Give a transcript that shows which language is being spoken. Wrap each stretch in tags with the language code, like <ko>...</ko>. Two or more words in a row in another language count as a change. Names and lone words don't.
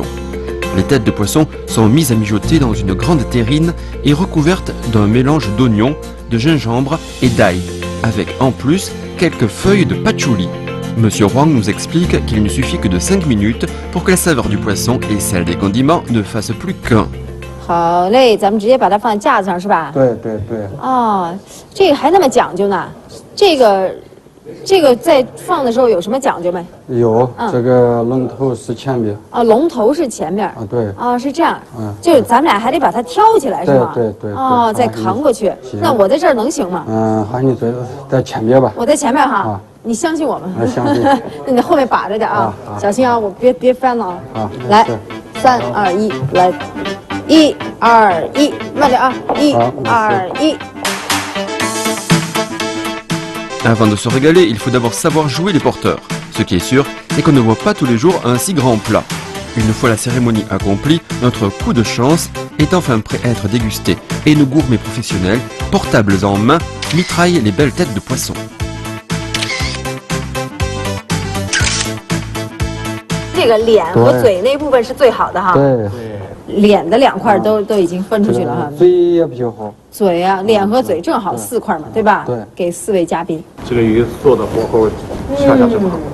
<fr>Les têtes de poisson sont mises à mijoter dans une grande terrine et recouvertes d'un mélange d'oignons, de gingembre et d'ail, avec en plus quelques feuilles de patchouli. Monsieur Wang nous explique qu'il ne suffit que de 5 minutes pour que la saveur du poisson et celle des condiments ne fassent plus qu'un.</fr> <zh>好嘞，咱们直接把它放在架子上是吧？对对对。哦，这个还那么讲究呢？这个在放的时候有什么讲究没？有，这个龙头是前边。啊，龙头是前面。啊，对。啊，是这样。就咱们俩还得把它挑起来是吗？对对。哦，再扛过去。那我在这儿能行吗？还你在前边吧。我在前面哈。你相信我吗？相信。那你后面把着点啊，小心啊，我别翻了啊。好，来，3、2、1，来，1、2、1，慢点啊，1、2、1。</zh> <fr>Avant de se régaler, il faut d'abord savoir jouer les porteurs. Ce qui est sûr, c'est qu'on ne voit pas tous les jours un si grand plat. Une fois la cérémonie accomplie, notre coup de chance est enfin prêt à être dégusté. Et nos gourmets professionnels, portables en main, mitraillent les belles têtes de poisson.</fr> <zh>这个脸和嘴那部分是最好的哈。对。脸的2块都已经分出去了哈。嘴也比较好。嘴啊，脸和嘴正好4块嘛，对吧？对。给4位嘉宾。这个鱼做的火候恰恰正好。</zh>